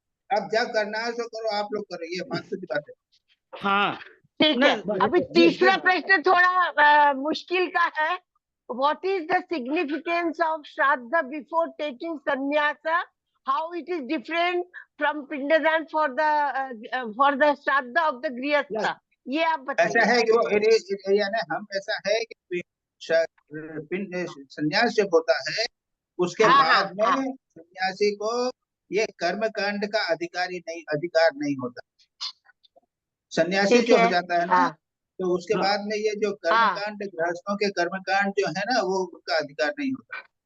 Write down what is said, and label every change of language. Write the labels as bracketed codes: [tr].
[hi] अब जब करना है तो करो, आप लोग करो, ये फालतू की बात है। हाँ, ठीक है। अभी तीसरा प्रश्न थोड़ा मुश्किल का है। [en] What is the significance of Shraddha before taking sannyasa? How it is different from Pindadan for the Shraddha of the Grihastha? [hi] ये आप बताइए। ऐसा है कि वो यानी हम ऐसा है कि संन्यास जब होता है उसके बाद में सन्यासी को ये कर्म कांड का अधिकार नहीं होता। सन्यासी जो हो जाता है ना, तो उसके बाद में ये जो कर्मकांड, गृहस्थों के कर्मकांड जो है ना, वो उनका अधिकार नहीं होता।